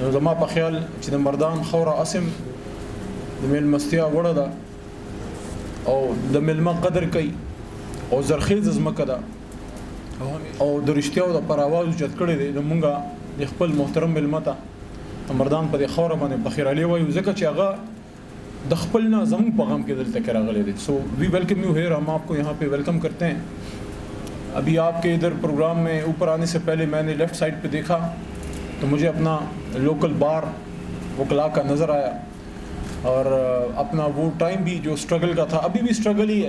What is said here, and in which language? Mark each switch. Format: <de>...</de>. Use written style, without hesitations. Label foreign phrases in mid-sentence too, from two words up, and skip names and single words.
<ps>نو زما په خیال چې د مردان خوره اسم د میلمستیا وړه ده او د میلمه قدر کوي او زرخیز ځمکه ده او د رښتیاو دپاره اواز اوچت کړی دی. د مونږه د خپل محترم میلمه ته مردان په دې خوره باندې بخیر علی وایو، ځکه چې هغه د خپل نه زموږ په غم کې دلته کې راغلی دی.</ps> <en>So we welcome you here.</en> <ur>ہم آپ کو یہاں پہ ویلکم کرتے ہیں. ابھی آپ کے ادھر پروگرام میں اوپر آنے سے پہلے میں نے لیفٹ سائڈ پہ دیکھا تو مجھے اپنا لوکل بار وکلا کا نظر آیا اور اپنا وہ ٹائم بھی جو اسٹرگل کا تھا. ابھی بھی اسٹرگل ہی ہے.</ur>